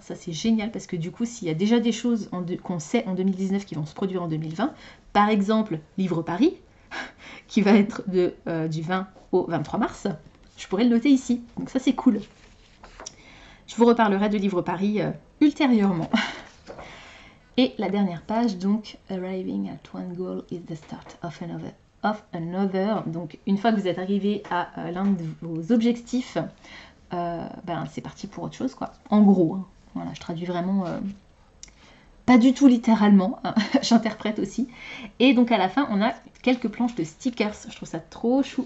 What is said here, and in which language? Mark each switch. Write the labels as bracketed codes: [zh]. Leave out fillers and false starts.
[fr] Ça, c'est génial parce que du coup, s'il y a déjà des choses qu'on sait en 2019 qui vont se produire en 2020, par exemple, Livre Paris, qui va être du 20 au 23 mars, je pourrais le noter ici. Donc ça, c'est cool. Je vous reparlerai de Livre Paris ultérieurement. Et la dernière page, donc, [en] Arriving at one goal is the start of another. [fr] Donc, une fois que vous êtes arrivé à l'un de vos objectifs, c'est parti pour autre chose, quoi. En gros, hein. Voilà, je traduis vraiment pas du tout littéralement, hein, j'interprète aussi. Et donc à la fin, on a quelques planches de stickers. Je trouve ça trop chou.